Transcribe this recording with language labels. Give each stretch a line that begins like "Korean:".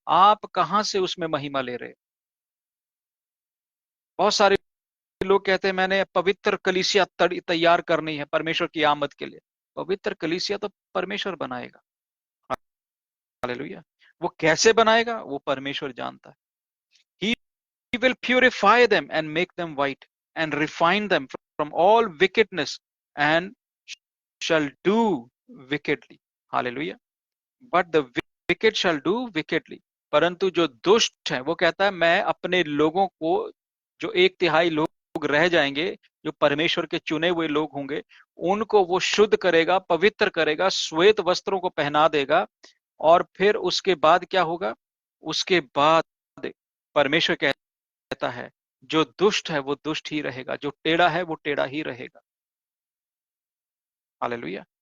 Hindi: आप कहां से उसमें महिमा ले रहे हैं? बहुत सारे लोग कहते हैं मैंने पवित्र कलीसिया तैयार करनी है परमेश्वर की आमद के लिए। पवित्र कलीसिया तो परमेश्वर बनाएगा। हालेलुया। वो कैसे बनाएगा वो परमेश्वर जानता है।
English: He will purify them and make them white and refine them from all wickedness and shall do wickedly. Hallelujah. But the wicked shall do wickedly.
Hindi: परंतु जो दुष्ट है वो कहता है मैं अपने लोगों को, जो 1/3 लोग रह जाएंगे, जो परमेश्वर के चुने हुए लोग होंगे, उनको वो शुद्ध करेगा, पवित्र करेगा, श्वेत वस्त्रों को पहना देगा। और फिर उसके बाद क्या होगा? उसके बाद परमेश्वर कहता है जो दुष्ट है वो दुष्ट ही रहेगा, जो टेढ़ा है वो टेढ़ा ही रहेगा। हालेलुया।